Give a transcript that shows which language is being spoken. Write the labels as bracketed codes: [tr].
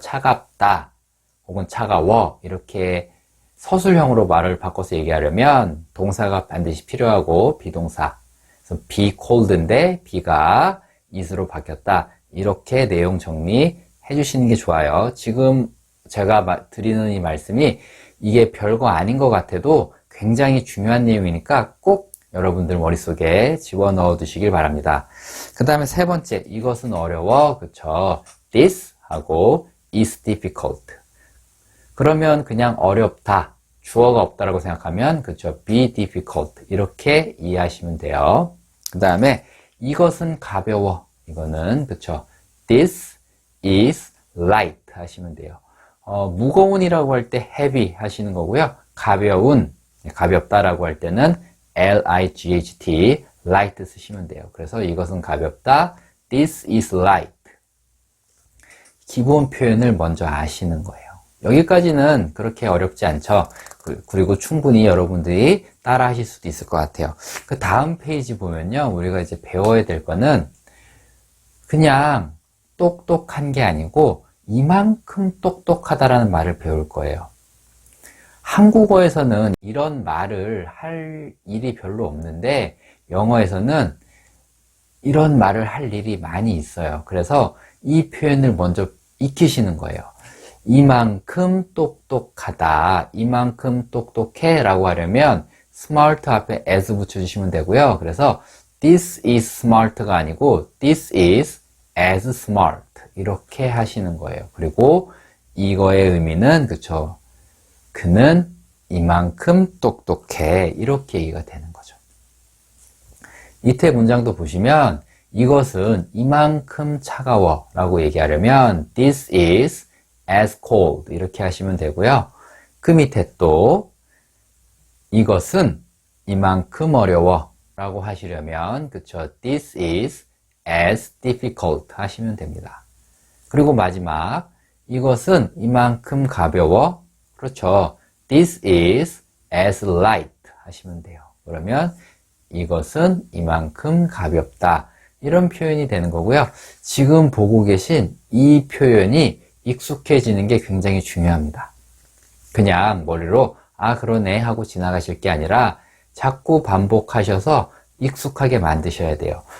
[ko] 차갑다 혹은 차가워 이렇게 서술형으로 말을 바꿔서 얘기하려면 동사가 반드시 필요하고 비동사, 그래서 be cold인데 be가 is로 바뀌었다 이렇게 내용 정리해 주시는 게 좋아요. 지금 제가 드리는 이 말씀이 이게 별거 아닌 것 같아도 굉장히 중요한 내용이니까 꼭 여러분들 머릿속에 집어넣어 두시길 바랍니다. 그 다음에 세 번째, 이것은 어려워. 그쵸? [en] this [ko] 하고 [en] is difficult. [ko] 그러면 그냥 어렵다, 주어가 없다라고 생각하면 그쵸? be difficult 이렇게 이해하시면 돼요. 그 다음에 이것은 가벼워. 이거는 그쵸? [en] this is light [ko] 하시면 돼요. 무거운이라고 할 때 heavy 하시는 거고요. 가벼운, 가볍다라고 할 때는 light, light 쓰시면 돼요. 그래서 이것은 가볍다, [en] this is light. [ko] 기본 표현을 먼저 아시는 거예요. 여기까지는 그렇게 어렵지 않죠. 그리고 충분히 여러분들이 따라 하실 수도 있을 것 같아요. 그 다음 페이지 보면요, 우리가 이제 배워야 될 거는 그냥 똑똑한 게 아니고 이만큼 똑똑하다라는 말을 배울 거예요. 한국어에서는 이런 말을 할 일이 별로 없는데 영어에서는 이런 말을 할 일이 많이 있어요. 그래서 이 표현을 먼저 익히시는 거예요. 이만큼 똑똑하다, 이만큼 똑똑해 라고 하려면 smart 앞에 as 붙여주시면 되고요. 그래서 [en] this is smart가 아니고 this is as smart [ko] 이렇게 하시는 거예요. 그리고 이거의 의미는 그쵸, 그는 이만큼 똑똑해 이렇게 얘기가 되는 거죠. 이때 문장도 보시면 이것은 이만큼 차가워 라고 얘기하려면 [en] This is as cold [ko] 이렇게 하시면 되고요. 그 밑에 또 이것은 이만큼 어려워 라고 하시려면 그쵸? [en] This is as difficult [ko] 하시면 됩니다. 그리고 마지막 이것은 이만큼 가벼워 그렇죠? [en] This is as light [ko] 하시면 돼요. 그러면 이것은 이만큼 가볍다 이런 표현이 되는 거고요. 지금 보고 계신 이 표현이 익숙해지는 게 굉장히 중요합니다. 그냥 머리로 아 그러네 하고 지나가실 게 아니라 자꾸 반복하셔서 익숙하게 만드셔야 돼요.